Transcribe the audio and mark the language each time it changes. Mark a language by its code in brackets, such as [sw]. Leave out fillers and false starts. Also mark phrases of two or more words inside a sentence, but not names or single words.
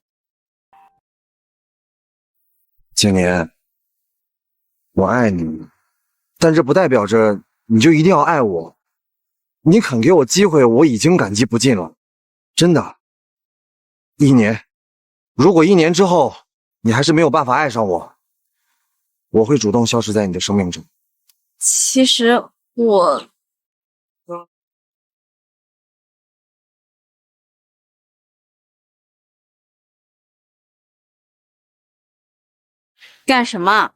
[zh] 经年，我爱你，但这不代表着你就一定要爱我。你肯给我机会，我已经感激不盡了，真的。1年，如果1 年之後你還是沒有辦法愛上我，我會主動消失在你的生命中。其實我…… 幹什麼？